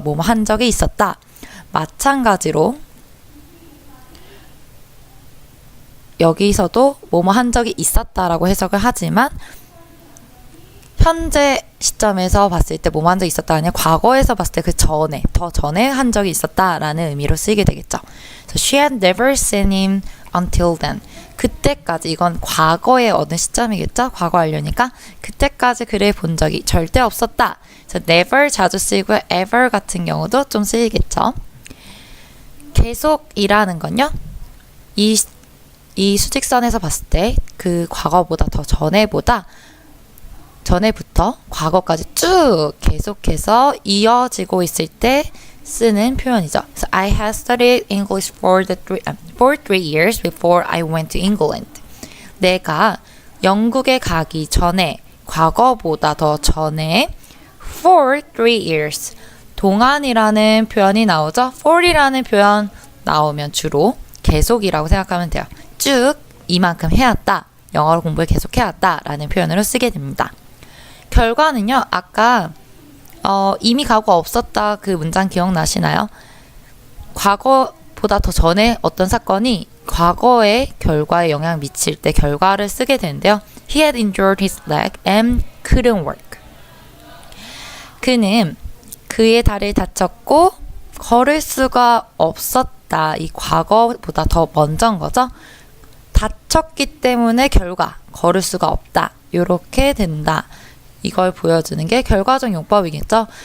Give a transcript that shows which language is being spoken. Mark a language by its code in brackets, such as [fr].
[ko] 뭐뭐 한 적이 있었다. 마찬가지로 여기서도 뭐뭐 한 적이 있었다라고 해석을 하지만 현재 시점에서 봤을 때 뭐뭐 한 적이 있었다 아니라 과거에서 봤을 때 그 전에, 더 전에 한 적이 있었다라는 의미로 쓰이게 되겠죠. [en] So she had never seen him until then. [ko] 그때까지, 이건 과거의 어느 시점이겠죠? 과거 완료니까 그때까지 그를 본 적이 절대 없었다. So never 자주 쓰이고요. ever 같은 경우도 좀 쓰이겠죠. 계속이라는 건요. 이 수직선에서 봤을 때 그 과거보다 더 전에부터 과거까지 쭉 계속해서 이어지고 있을 때 쓰는 표현이죠. [en] So I had studied English for 3 years before I went to England. [ko] 내가 영국에 가기 전에, 과거보다 더 전에 [en] for 3 years. [ko] 동안이라는 표현이 나오죠. for이라는 표현 나오면 주로 계속이라고 생각하면 돼요. 쭉 이만큼 해왔다. 영어로 공부를 계속 해왔다 라는 표현으로 쓰게 됩니다. 결과는요. 아까 이미 가고 없었다 그 문장 기억나시나요? 과거보다 더 전에 어떤 사건이 과거의 결과에 영향을 미칠 때 결과를 쓰게 되는데요. [en] He had injured his leg and couldn't work. [ko] 그는 그의 다리를 다쳤고 걸을 수가 없었다. 이 과거보다 더 먼저인 거죠. 다쳤기 때문에 결과, 걸을 수가 없다. 이렇게 된다. 이걸 보여주는 게 결과적 용법이겠죠.